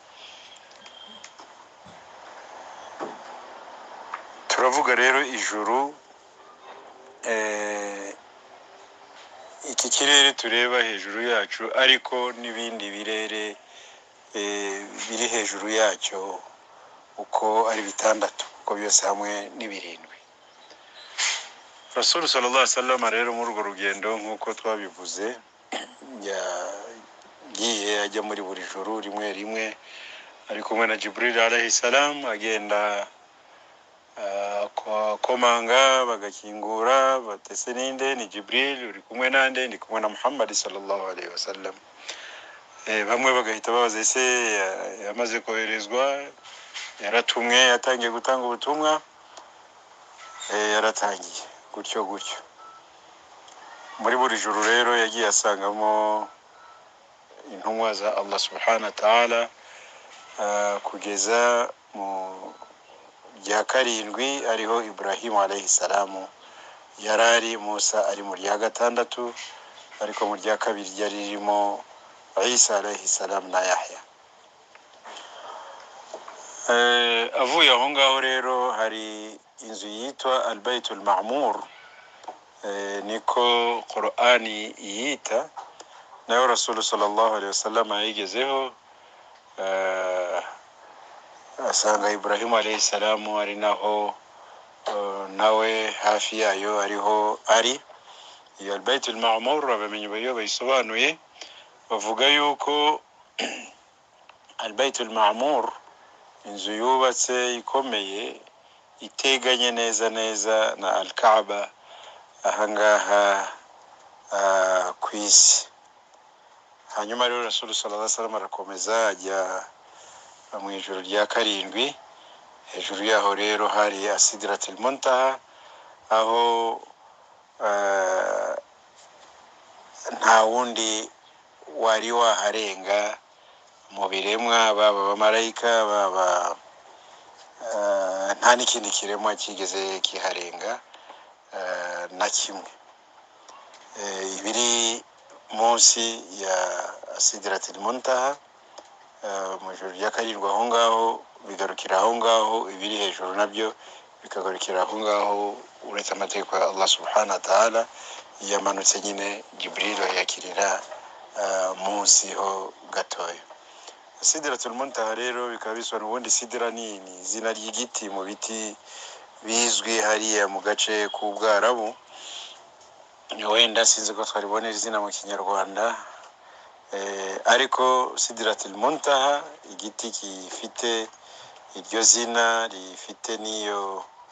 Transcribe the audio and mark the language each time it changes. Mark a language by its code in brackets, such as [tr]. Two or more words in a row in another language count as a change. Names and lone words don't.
[rw] Turavuga rero ijuru, iki kirere tureba hejuru yacu, ariko n'ibindi birere biri hejuru yacyo uko ari bitandatu, uko byose hamwe ni birindwi. Rasul [ar] صلى الله عليه وسلم [rw] rero muri urwo rugendo nkuko twabivuze yagiye ajya muri buri joro rimwe rimwe, ari kumwe na Jibril [ar] عليه السلام, [rw] agenda komanga bagakingura, batese ninde, ni Jibril, uri kumwe nande, ndi kumwe na Muhammad [ar] صلى الله عليه وسلم. [rw] Bamwe bagahita babaza ese yamaze koherezwa, yaratumwe, yatangiye gutanga ubutumwa, yaratangiye gutyo gutyo. Muri buri joro rero yagiye asangamo intumwa za Allah [ar] سبحانه وتعالى, [rw] kugeza mu rya karindwi ariho Ibrahim [ar] عليه السلام [rw] yarari, Musa ari mu rya gatandatu, ariko mu rya kabiri ryari ririmo Isa [ar] عليه السلام [rw] na Yahya. Avuye aho ngaho rero hari inzu yitwa al-Bayt al-Ma'mur, niko Qur'ani yita, nayo Rasul [ar] صلى الله عليه وسلم [rw] yayigezeho, asanga Ibrahim [ar] عليه السلام [rw] ari naho nawe hafi yayo ariho ari. Iyo al-Bayt al-Ma'mur abamenye bayo bayisobanuye bavuga yuko al-Bayt al-Ma'mur inzu yubatse ikomeye iteganye neza neza na al-Kaaba ahangaha ku isi. Hanyuma rero Rasul [ar] صلى الله عليه وسلم [rw] arakomeza ajya mu ijoro rya karindwi. Hejuru yaho rero hari Sidratul Muntaha, aho nta wundi wari waharenga mu biremwa, baba abamarayika, baba nta n'ikindi kiremwa kigeze kiharenga na kimwe. Ibiri munsi ya Sidratul Muntaha mu ijuru rya karindwi aho ngaho bigarukira aho ngaho, ibiri hejuru nabyo bikagarukira aho ngaho, uretse amategeko ya Allah [ar] سبحانه وتعالى [rw] yamanutse nyine Jibril yakirira munsi ho gatoya. Sidratul Muntaha rero bikaba bisobanura, ubundi sidra ni izina ry'igiti mu biti bizwi hariya mu gace k'Ubwarabu. Wenda sinzi ko twaribonera izina mu Kinyarwanda, ariko Sidratul Muntaha igiti gifite iryo zina rifite niyo